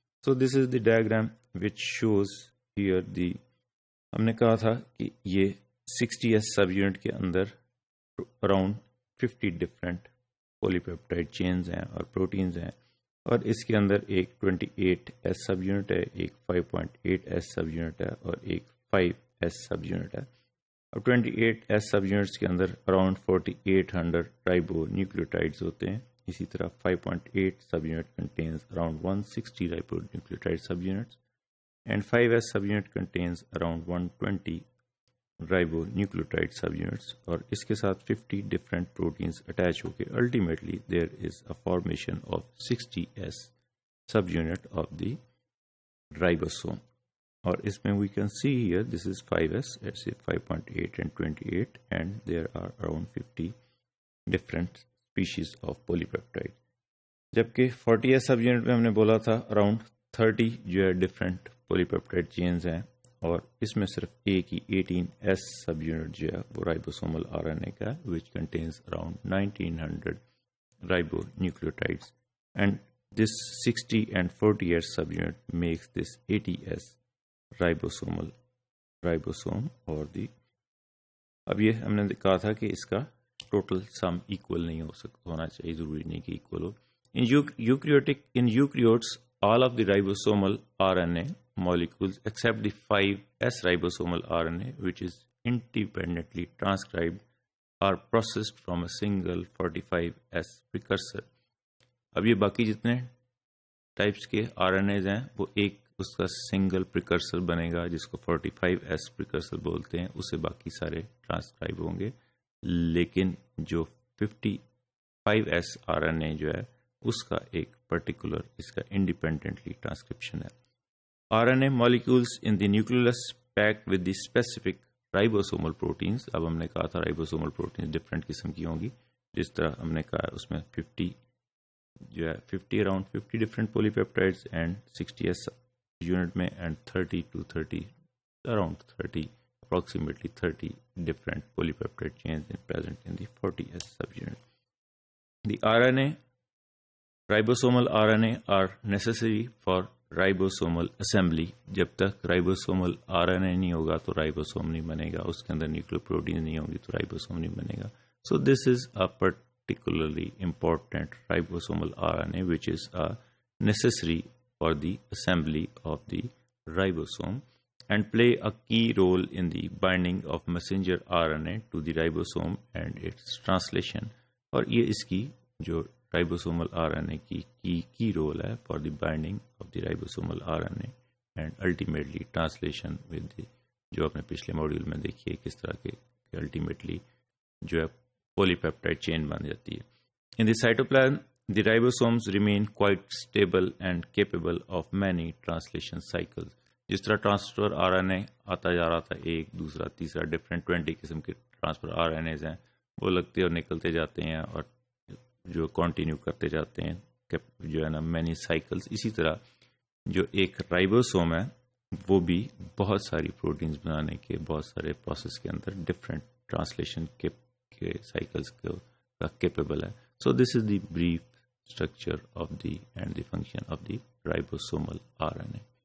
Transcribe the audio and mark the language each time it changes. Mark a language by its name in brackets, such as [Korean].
[English] So this is the diagram which shows here [Urdu] ہم نے کہا تھا کہ یہ 60S سب یونٹ کے اندر اراؤنڈ 50 ڈفرینٹ پولی پیپٹائڈ چینز ہیں اور پروٹینز ہیں اور اس کے اندر ایک 28S سب یونٹ ہے، ایک 5.8S سب یونٹ ہے اور ایک 5S سب یونٹ ہے. اور 28S سب یونٹس کے اندر اراؤنڈ 4800 رائبو نیوکلیوٹائڈز ہوتے ہیں اسی طرح [English] 5.8 sub unit contains around 160 ribonucleotide subunits and 5s subunit contains around 120 ribonucleotide subunits [Urdu] اور اس کے ساتھ [English] 50 different proteins attach [Urdu] ہو کے [English] ultimately there is a formation of 60s subunit of the ribosome. [Urdu] اور اس میں [English] we can see here this is 5s, let's say 5.8 and 28, and there are around 50 different species of polypeptide. [Urdu] جبکہ 40s sub unit میں ہم نے بولا تھا around 30 جو ہے different polypeptide chains ہیں، اور اس میں صرف ایک ہی 18s سب یونٹ جو ہے وہ ribosomal RNA کا [English] which contains around 1900 ribonucleotides, and this 60 and 40s subunit makes this 80s ribosome [Urdu] اور دی. اب یہ ہم نے کہا تھا کہ اس کا ٹوٹل سم ایکول نہیں ہونا چاہیے، ضروری نہیں کہ equal ہو. [English] In eukaryotes all of the ribosomal RNA molecules except the 5s ribosomal RNA which is independently transcribed are processed from a single 45s precursor. [Urdu] اب یہ باقی جتنے ٹائپس کے RNAs ہیں وہ ایک اس کا سنگل پریکرسر بنے گا جس کو 45s پریکرسر بولتے ہیں، اسے باقی سارے ٹرانسکرائب ہوں گے. لیکن جو 55s RNA جو ہے اس کا ایک پرٹیکولر اس کا انڈیپینڈنٹلی ٹرانسکرپشن ہے. [English] RNA molecules in the nucleus packed with the specific ribosomal proteins. [Urdu] اب ہم نے کہا تھا ribosomal proteins ڈفرینٹ قسم کی ہوں گی، جس طرح ہم نے کہا اس میں 50 جو ہے [English] 50 around 50 different polypeptides and 60s unit میں and 30 to 30 around 30 approximately 30 different polypeptide chains present in the 40s subunit. The RNA ribosomal RNA are necessary for ribosomal assembly. [Urdu] جب تک ribosomal RNA نہیں ہوگا تو ribosome نہیں بنے گا، اس کے اندر nucleoproteins نہیں ہوں گی تو ribosome نہیں بنے گا. [English] So this is a particularly important ribosomal RNA which is necessary for the assembly of the ribosome and play a key role in the binding of messenger RNA to the ribosome and its translation. [Urdu] اور یہ اس کی جو ribosomal RNA کی key role ہے [English] for the binding of the ribosomal RNA and ultimately translation with the [Urdu] جو اپنے پچھلے module میں دیکھیے کس طرح کے ultimately جو ہے polypeptide chain بن جاتی ہے. [English] In the cytoplasm the ribosomes remain quite stable and capable of many translation cycles. [Urdu] جس طرح ٹرانسفر RNA آتا جا رہا تھا ایک دوسرا تیسرا ڈفرینٹ 20 قسم کے ٹرانسفر RNAs ہیں، وہ لگتے اور نکلتے جاتے ہیں اور جو کنٹینیو کرتے جاتے ہیں جو ہے نا مینی سائیکلز. اسی طرح جو ایک رائبوسوم ہے وہ بھی بہت ساری پروٹینز بنانے کے بہت سارے پروسیس کے اندر ڈفرینٹ ٹرانسلیشن کے سائیکلز کا کیپیبل ہے. [English] So this is the brief structure of the and the function of the ribosomal RNA.